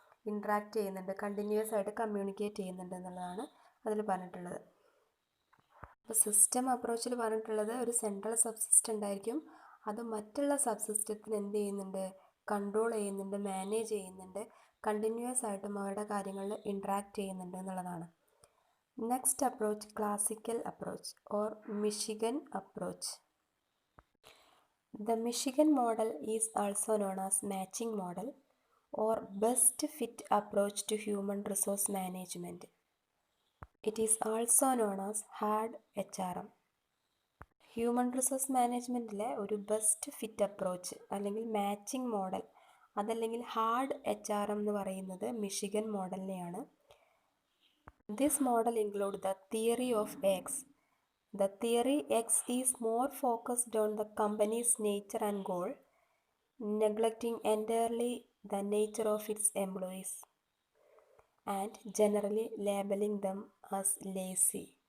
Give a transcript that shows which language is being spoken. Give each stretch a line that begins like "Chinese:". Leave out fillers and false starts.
Malayalam: Interact ചെയ്യുന്നുണ്ട്, continuous ആയിട്ട് communicate ചെയ്യുന്നുണ്ട് എന്നുള്ളതാണ് അതിൽ പറഞ്ഞിട്ടുള്ളത്. അപ്പോൾ സിസ്റ്റം അപ്രോച്ചിൽ പറഞ്ഞിട്ടുള്ളത് ഒരു സെൻട്രൽ സബ്സിസ്റ്റം ഉണ്ടായിരിക്കും, അത് മറ്റുള്ള സബ്സിസ്റ്റത്തിന് എന്ത് ചെയ്യുന്നുണ്ട്, കൺട്രോൾ ചെയ്യുന്നുണ്ട്, മാനേജ് ചെയ്യുന്നുണ്ട്, കണ്ടിന്യൂസ് ആയിട്ടും അവരുടെ കാര്യങ്ങളിൽ ഇൻട്രാക്ട് ചെയ്യുന്നുണ്ട് എന്നുള്ളതാണ്.
English: Next approach classical approach or Michigan approach. The Michigan model is also known as matching model or best fit approach to human resource management. It is also known as HARD HRM.
Malayalam: Human resource മാനേജ്മെൻറ്റിലെ ഒരു best fit approach അല്ലെങ്കിൽ matching model, അതല്ലെങ്കിൽ hard HRM എന്ന് പറയുന്നത് Michigan മോഡലിനെയാണ്.
English: This model include the theory of X. The theory X is more focused on the company's nature and goal, neglecting entirely the nature of its employees and generally labeling them as lazy.